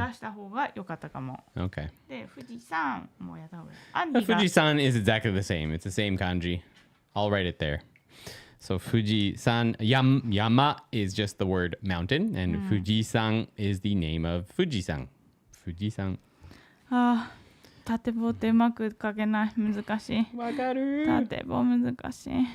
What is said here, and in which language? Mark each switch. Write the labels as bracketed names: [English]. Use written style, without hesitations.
[Japanese] 出した方が良かったかも。 [English] Okay. [Japanese] で、富士山もやった方がいい。アンディが [English] Fujisan is exactly the same. It's the same kanji. I'll write it there. So Fujisan, Yama is just the word mountain, and Fujisan is the name of Fujisan. Fujisan. [Japanese] 縦棒ってうまく書けない。難しい。わかる。縦棒難しい。